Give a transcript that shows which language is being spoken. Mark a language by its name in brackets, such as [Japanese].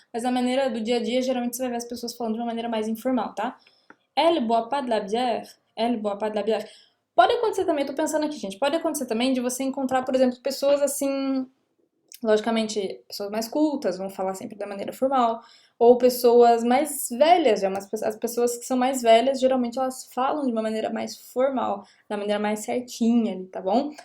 [Portuguese] Mas a maneira do dia a dia, geralmente você vai ver as pessoas falando de uma maneira mais informal, tá? [French] Elle boit pas de la bière. Elle boit pas de la bière. [Portuguese] Pode acontecer também, tô pensando aqui, gente, pode acontecer também de você encontrar, por exemplo, pessoas assim, logicamente, pessoas mais cultas vão falar sempre da maneira formal, ou pessoas mais velhas, as pessoas que são mais velhas, geralmente elas falam de uma maneira mais formal, da maneira mais certinha ali, tá bom?